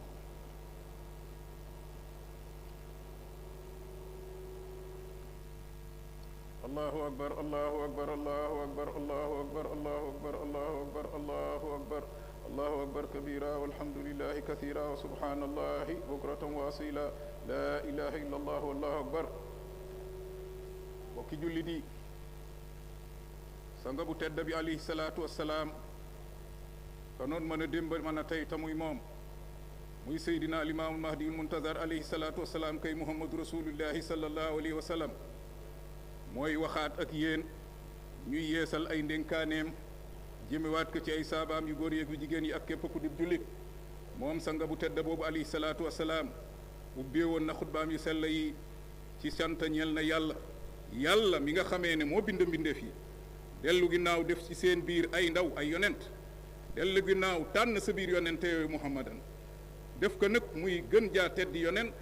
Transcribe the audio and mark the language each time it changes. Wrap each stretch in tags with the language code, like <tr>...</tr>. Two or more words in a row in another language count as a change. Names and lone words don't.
<ar>الله أكبر الله أكبر الله أكبر الله أكبر الله أكبر الله أكبر الله أكبر الله أكبر كبيرا والحمد لله كثيرا وسبحان الله بكرة وأصيلا لا إله إلا الله والله أكبر.</ar> <wo>bokki jullit yi sanga bu tedd bi</wo> <ar>عليه الصلاة والسلام</ar> <wo>kanoon mën a démb mën a tey tamuy moom muy seydina</wo> <ar>الإمام المهدي المنتظر عليه الصلاة والسلام</ar> <wo>kay</wo> <ar>محمد رسول الله صلى الله عليه وسلم</ar> <wo>mooy waxaat ak yéen ñuy yeesal ay ndénkaaneem jëmewaat ko ci ay saabaam yu góor yeeg yu jigéen yi ak képp ku di jullit moom sanga bu tedd boobu</wo> <ar>عليه الصلاة والسلام</ar> <wo>ubbee woon na xutbaam yu sell yi ci sant ñeel na yàlla mi nga xamee ne moo bind mbindeef yi dellu ginnaaw def ci seen biir ay ndaw ay yonent dellu ginnaaw tànn sa biir yonente yooyu muhammadan def ko nag muy gën jaa teddi yonent</wo>